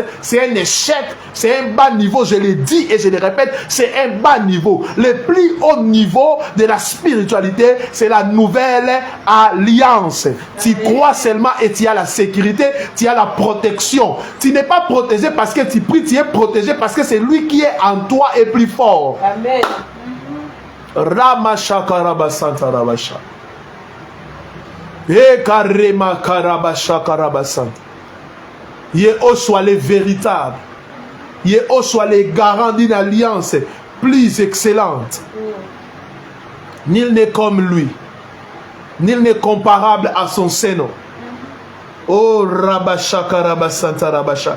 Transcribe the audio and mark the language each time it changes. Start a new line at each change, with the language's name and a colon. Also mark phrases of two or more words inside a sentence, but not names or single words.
French: C'est un échec, c'est un bas niveau. Je le dis et je le répète, c'est un bas niveau. Le plus haut niveau de la spiritualité, c'est la nouvelle alliance. Tu crois seulement et tu as la sécurité, tu as la protection. Tu n'es pas protégé parce que tu pries, tu es protégé parce que c'est lui qui est en toi et plus fort. Amen. Ramashakarabasanta. Et karema karabasha karabasant. Yahushua le véritable. Yahushua le garant d'une alliance plus excellente. Nul n'est comme lui. Nul n'est comparable à son Seigneur. Oh rabasha karabasanta rabasha.